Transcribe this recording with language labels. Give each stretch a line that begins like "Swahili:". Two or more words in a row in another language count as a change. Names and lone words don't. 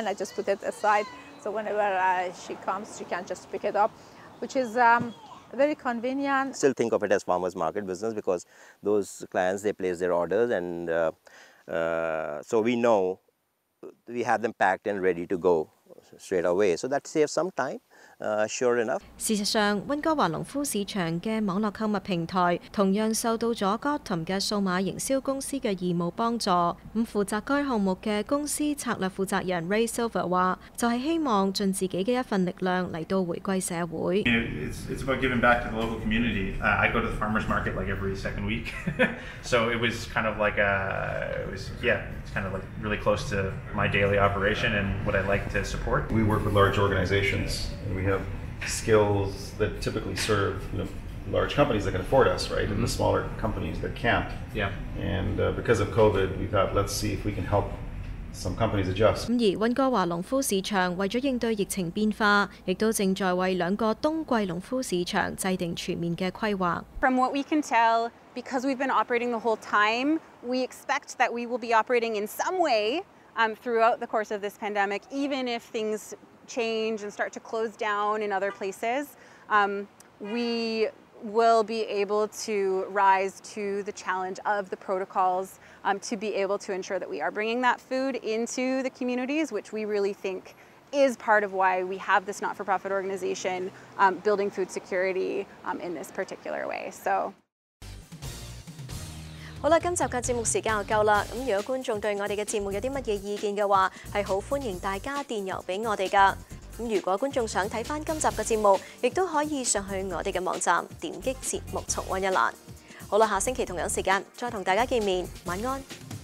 English: I just put it aside, so whenever she comes, she can just pick it up, which is very convenient. Still think of it as farmers market business because those clients, they place their orders, and so we know we have them packed and ready to go straight away. So that saves some time. Sure enough.
Cantonese: 事實上，溫哥華農夫市場嘅網絡購物平台同樣受到咗 Gotham 嘅數碼營銷公司嘅義務幫助。咁負責該項目嘅公司策略負責人 Ray Silver 話，就係希望盡自己嘅一份力量嚟到回歸社會。
English: It's about giving back to the local community. I go to the farmers market like every second week, so it was kind of like it's kind of like really close to my daily operation and what I like to support. We work with large organizations, and we have skills that typically serve large companies that can afford us, right? And the smaller companies that can't. Yeah. And because of COVID, we thought, let's see if we can help some companies adjust.
Cantonese: 而溫哥華農夫市場為咗應對疫情變化，亦都正在為兩個冬季農夫市場制定全面嘅規劃。
English: From what we can tell, because we've been operating the whole time, we expect that we will be operating in some way throughout the course of this pandemic, even if things change and start to close down in other places. We will be able to rise to the challenge of the protocols to be able to ensure that we are bringing that food into the communities, which we really think is part of why we have this not-for-profit organization building food security in this particular way. So.
Cantonese: 好啦，今集嘅節目時間又夠啦。咁如果觀眾對我哋嘅節目有啲乜嘢意見嘅話，係好歡迎大家電郵俾我哋㗎。咁如果觀眾想睇返今集嘅節目，亦都可以上去我哋嘅網站點擊節目重溫一覽。好啦，下星期同樣時間再同大家見面，晚安。